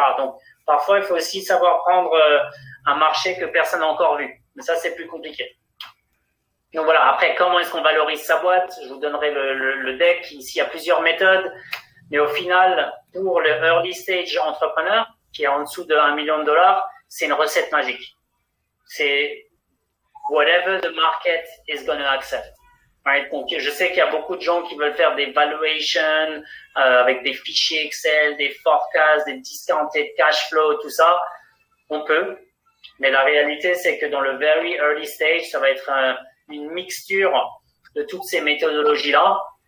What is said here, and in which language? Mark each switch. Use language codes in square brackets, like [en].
[fr] Donc parfois il faut aussi savoir prendre un marché que personne n'a encore vu. Mais ça c'est plus compliqué. Donc voilà. Après, comment est-ce qu'on valorise sa boîte? Je vous donnerai le deck. Ici il y a plusieurs méthodes, mais au final pour le early stage entrepreneur qui est en dessous de 1 million de $, c'est une recette magique. C'est [en] whatever the market is going to accept. Right? [fr] Donc, je sais qu'il y a beaucoup de gens qui veulent faire des valuations avec des fichiers Excel, des forecasts, des discounted cash flow, tout ça. On peut. Mais la réalité, c'est que dans le very early stage, ça va être une mixture de toutes ces méthodologies-là.